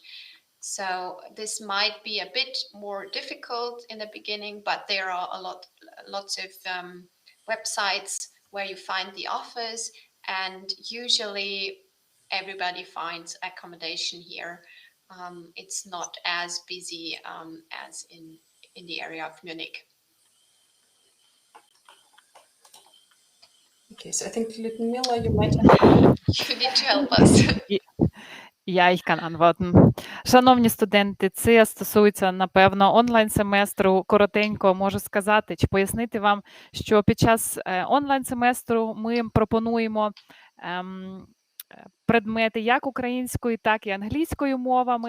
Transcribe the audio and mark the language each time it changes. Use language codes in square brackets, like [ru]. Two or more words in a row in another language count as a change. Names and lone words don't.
[en] So this might be a bit more difficult in the beginning, but there are lots of websites where you find the offers, and usually everybody finds accommodation here. It's not as busy as in the area of Munich. Okay, so I think Ludmila, you might have... You need to help us. [de] Ich kann antworten. [uk] Шановні студенти, це стосується, напевно, онлайн-семестру. Коротенько можу сказати, чи пояснити вам, що під час онлайн-семестру ми пропонуємо предмети як українською, так і англійською мовами.